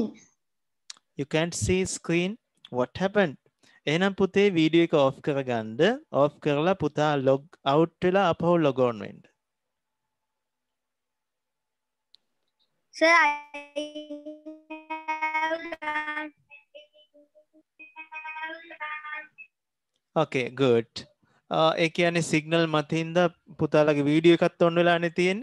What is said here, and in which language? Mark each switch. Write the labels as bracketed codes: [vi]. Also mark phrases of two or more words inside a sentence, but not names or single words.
[en] You can't see screen. What happened? [si] එහෙනම් පුතේ වීඩියෝ එක ඔෆ් කරගන්න. ඔෆ් කරලා පුතා [en] log out [si] වෙලා අපහු [en] log on [si] වෙන්න. [en] Sir, I have done. Okay, good. [si] ඒ කියන්නේ signal මතින්ද පුතාලගේ වීඩියෝ එකත් on වෙලානේ තියෙන්නේ.